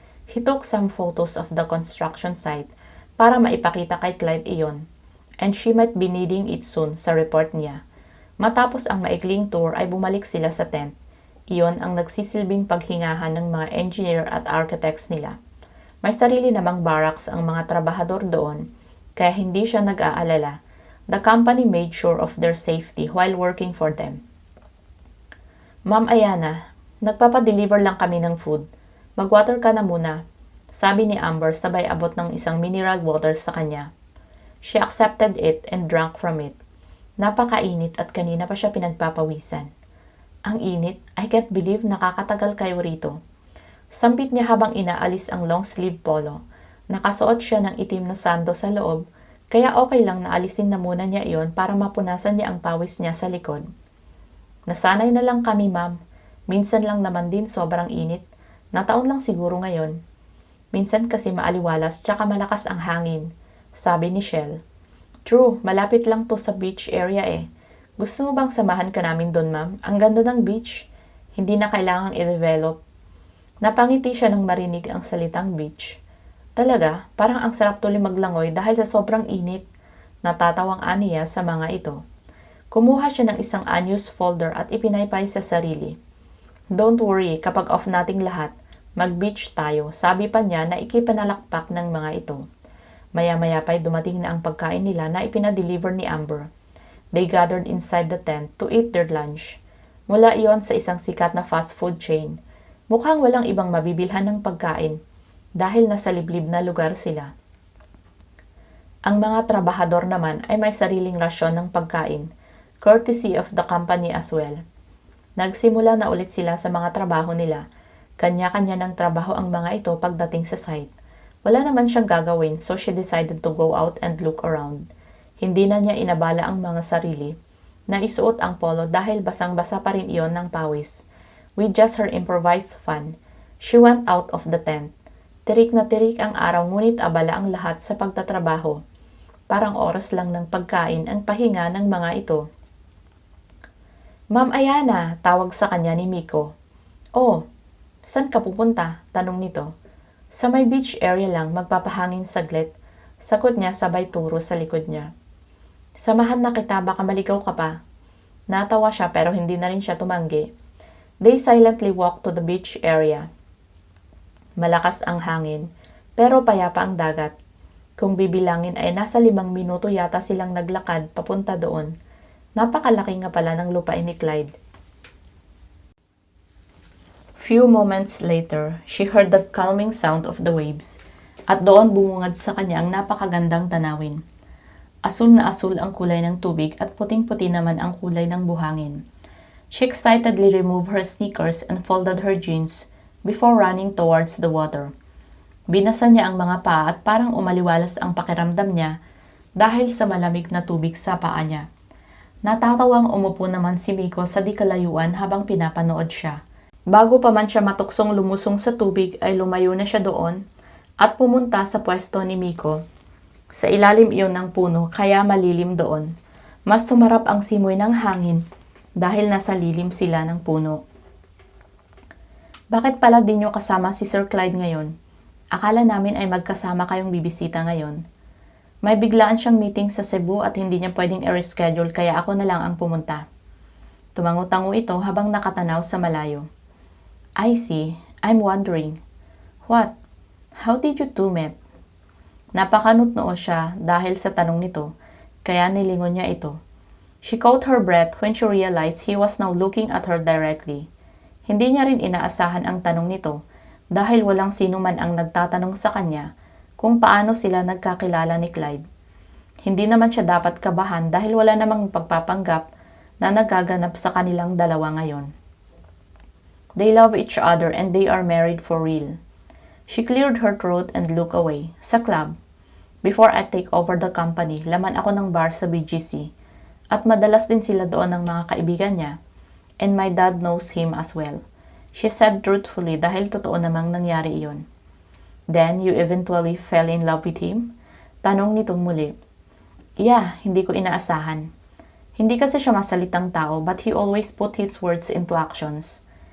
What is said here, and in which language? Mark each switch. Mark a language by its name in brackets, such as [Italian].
[English] He took some photos of the construction site [Filipino] para maipakita kay Clyde iyon, [English] and she might be needing it soon [Filipino] sa report niya. Matapos ang maikling tour ay bumalik sila sa tent. Iyon ang nagsisilbing paghingahan ng mga engineer at architects nila. May sarili namang barracks ang mga trabahador doon, kaya hindi siya nag-aalala. [English] The company made sure of their safety while working for them. [Filipino] Ma'am Ayana, nagpapadeliver lang kami ng food. Mag-water ka na muna, sabi ni Amber sabay abot ng isang mineral water sa kanya. [English] She accepted it and drank from it. [Filipino] Napakainit at kanina pa siya pinagpapawisan. Ang init, [English] I can't believe [Filipino] nakakatagal kayo rito. Sampit niya habang inaalis ang long sleeve polo. Nakasuot siya ng itim na sando sa loob, kaya okay lang na alisin na muna niya iyon para mapunasan niya ang pawis niya sa likod. Nasanay na lang kami, ma'am. Minsan lang naman din sobrang init. Nataon lang siguro ngayon. Minsan kasi maaliwalas tsaka malakas ang hangin, sabi ni Shell. True, malapit lang to sa beach area eh. Gusto mo bang samahan ka namin doon, ma'am? Ang ganda ng beach. Hindi na kailangang i-develop. Napangiti siya nang marinig ang salitang beach. Talaga, parang ang sarap tuloy maglangoy dahil sa sobrang init. Natatawang Aniya sa mga ito. Kumuha siya ng isang unused folder at ipinaypay sa sarili. [English] Don't worry, [Filipino] kapag off nating lahat, mag-beach tayo. Sabi pa niya na ikipanalakpak ng mga ito. Maya-maya pa'y dumating na ang pagkain nila na ipinadeliver ni Amber. [English] They gathered inside the tent to eat their lunch. [Filipino] Mula iyon sa isang sikat na fast food chain. Mukhang walang ibang mabibilhan ng pagkain dahil nasa liblib na lugar sila. Ang mga trabahador naman ay may sariling rasyon ng pagkain, [English] courtesy of the company as well. [Filipino] Nagsimula na ulit sila sa mga trabaho nila. Kanya-kanya ng trabaho ang mga ito pagdating sa site. Wala naman siyang gagawin [English] so she decided to go out and look around. [Filipino] Hindi na niya inabala ang mga sarili. Naisuot ang polo dahil basang-basa pa rin iyon ng pawis. [English] With just her improvised fan, she went out of the tent. [Filipino] Tirik na tirik ang araw ngunit abala ang lahat sa pagtatrabaho. Parang oras lang ng pagkain ang pahinga ng mga ito. Ma'am Ayana, tawag sa kanya ni Miko. Oh, saan ka pupunta? Tanong nito. Sa may beach area lang, magpapahangin saglit. Sagot niya sabay turo sa likod niya. Samahan na kita, baka maligaw ka pa. Natawa siya pero hindi na rin siya tumanggi. [English] They silently walked to the beach area. [Filipino] Malakas ang hangin, pero payapa ang dagat. Kung bibilangin ay nasa 5 minuto yata silang naglakad papunta doon. Napakalaki nga pala ng lupain ni Clyde. [English] Few moments later, she heard the calming sound of the waves. [Filipino] At doon bumungad sa kanya ang napakagandang tanawin. Asul na asul ang kulay ng tubig at puting-puti naman ang kulay ng buhangin. [English] She excitedly removed her sneakers and folded her jeans before running towards the water. [Filipino] Binasa niya ang mga paa at parang umaliwalas ang pakiramdam niya dahil sa malamig na tubig sa paa niya. Natatawang umupo naman si Miko sa di kalayuan habang pinapanood siya. Bago pa man siya matuksong lumusong sa tubig ay lumayo na siya doon at pumunta sa pwesto ni Miko. Sa ilalim iyon ng puno kaya malilim doon. Mas sumarap ang simoy ng hangin dahil nasa lilim sila ng puno. Bakit pala di nyo kasama si Sir Clyde ngayon? Akala namin ay magkasama kayong bibisita ngayon. May biglaan siyang meeting sa Cebu at hindi niya pwedeng i-reschedule kaya ako na lang ang pumunta. Tumango-tango ito habang nakatanaw sa malayo. [English] I see. I'm wondering. What? How did you two meet? [Filipino] Napakanutnoo siya dahil sa tanong nito, kaya nilingon niya ito. [English] She caught her breath when she realized he was now looking at her directly. [Filipino] Hindi niya rin inaasahan ang tanong nito dahil walang sino man ang nagtatanong sa kanya kung paano sila nagkakilala ni Clyde. Hindi naman siya dapat kabahan dahil wala namang pagpapanggap na nagaganap sa kanilang dalawa ngayon. [English] They love each other and they are married for real. She cleared her throat and looked away. [Filipino] Sa club. [English] Before I take over the company, [Filipino] laman ako ng bar sa BGC. At madalas din sila doon ng mga kaibigan niya. [English] And my dad knows him as well. She said truthfully [Filipino] dahil totoo namang nangyari iyon. [English] Then, you eventually fell in love with him? [Filipino] Tanong nitong muli. Yeah, hindi ko inaasahan. Hindi kasi siya masalitang tao [English] but he always put his words into actions.